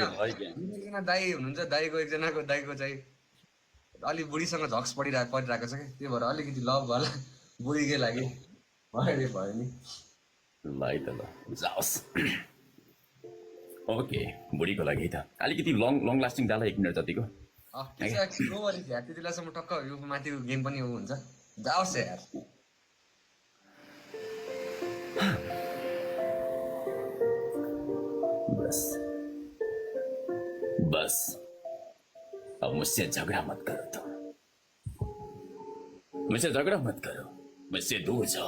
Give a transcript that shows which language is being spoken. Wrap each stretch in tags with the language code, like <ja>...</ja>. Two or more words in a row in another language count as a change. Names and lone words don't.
<ne>एकजना दाई हुनुहुन्छ, दाईको चाहिँ अलि बुढीसँग झक्स परिरहेको छ कि, त्यो भएर अलिकति लभ होला बुढीकै लागि भयो नि। ल जाओस्। ओके बुढीको लागि त अलिकति</ne> <en>long lasting</en> <ne>डाला 1 मिनट जतिको। त्यति बेलासम्म टक्क यो माथिको गेम पनि हुन्छ। जाओस् यार।</ne> <hi>बस अब मुझसे झगड़ा मत करो तुम। मुझसे झगड़ा मत करो, मुझसे दूर जाओ।</hi>